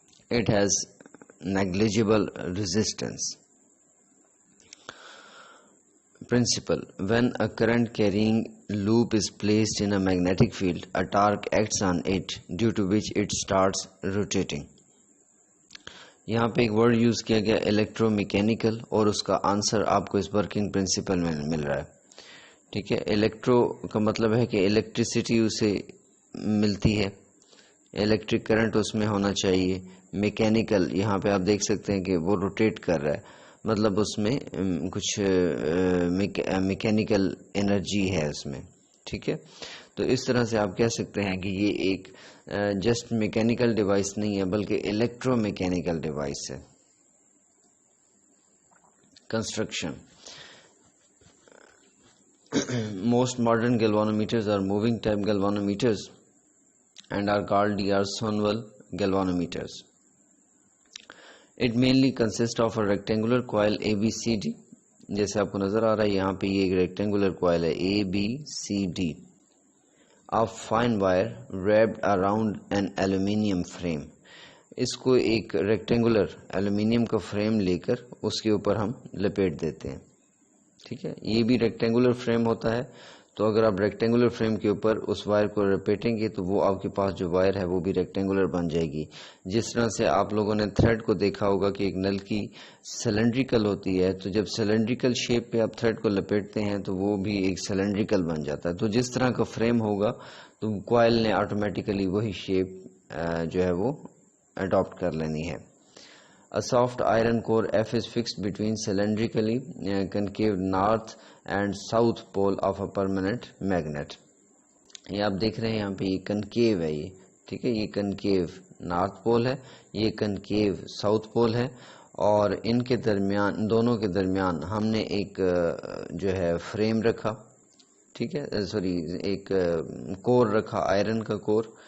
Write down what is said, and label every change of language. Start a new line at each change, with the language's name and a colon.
English: It has negligible resistance. Principle. When a current carrying loop is placed in a magnetic field, a torque acts on it, due to which it starts rotating.
Urdu: یہاں پہ ایک word use کیا گیا electro mechanical, اور اس کا answer آپ کو اس working principal میں مل رہا ہے. ٹھیک ہے، الیکٹرو کا مطلب ہے کہ الیکٹریسٹی اسے ملتی ہے، الیکٹرک کرنٹ اس میں ہونا چاہیے. میکینیکل یہاں پہ آپ دیکھ سکتے ہیں کہ وہ روٹیٹ کر رہا ہے، مطلب اس میں کچھ میکینیکل انرجی ہے اس میں. ٹھیک ہے، تو اس طرح سے آپ کہہ سکتے ہیں کہ یہ ایک جسٹ میکینیکل ڈیوائس نہیں ہے بلکہ الیکٹرو میکینیکل ڈیوائس ہے. Construction.
English: Most modern galvanometers are moving type galvanometers and are called D'Arsonval galvanometers. It mainly consists of a rectangular coil ABCD.
Urdu: جیسے آپ کو نظر آ رہا ہے یہاں پہ یہ ایک ریکٹینگولر کوائل ہے
English: ABCD of fine wire wrapped around an aluminium frame.
Urdu: اس کو ایک ریکٹینگولر ایلومینیم کا فریم لے کر اس کے اوپر ہم لپیٹ دیتے ہیں. ٹھیک ہے، یہ بھی ریکٹینگولر فریم ہوتا ہے، تو اگر آپ ریکٹینگولر فریم کے اوپر اس وائر کو لپیٹیں گے تو وہ آپ کے پاس جو وائر ہے وہ بھی ریکٹینگولر بن جائے گی. جس طرح سے آپ لوگوں نے تھریڈ کو دیکھا ہوگا کہ ایک نل کی سلنڈریکل ہوتی ہے، تو جب سلنڈریکل شیپ پہ آپ تھریڈ کو لپیٹتے ہیں تو وہ بھی ایک سلنڈریکل بن جاتا ہے. تو جس طرح کا فریم ہوگا تو کوائل نے آٹومیٹیکلی وہی شیپ جو ہے وہ اڈاپٹ کر لینی ہے.
English: A soft iron core F is fixed between cylindrically concave north and south pole of a permanent magnet.
Urdu: یہ آپ دیکھ رہے ہیں یہاں پہ یہ کنکیو ہے، یہ ٹھیک ہے، یہ کنکیو نارتھ پول ہے، یہ کنکیو ساؤتھ پول ہے، اور ان کے درمیان، دونوں کے درمیان ہم نے ایک جو ہے فریم رکھا. ٹھیک ہے، ایک کور رکھا، آئرن کا کور.